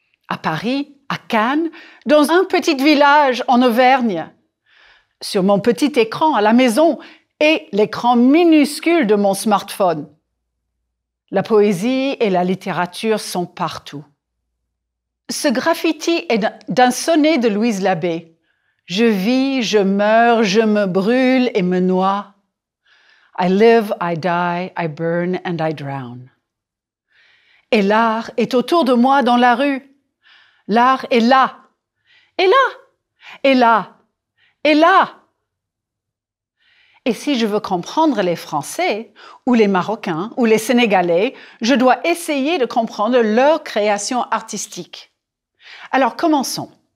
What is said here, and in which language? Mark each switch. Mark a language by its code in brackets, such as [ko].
[fr] À Paris, à Cannes, dans un petit village en Auvergne, sur mon petit écran à la maison et l'écran minuscule de mon smartphone. La poésie et la littérature sont partout. Ce graffiti est d'un sonnet de Louise Labbé. Je vis, je meurs, je me brûle et me noie. [en] I live, I die, I burn and I drown. [fr] Et l'art est autour de moi dans la rue. L'art est là, et là, et là, et là. Et si je veux comprendre les Français, ou les Marocains, ou les Sénégalais, je dois essayer de comprendre leur création artistique. Alors commençons.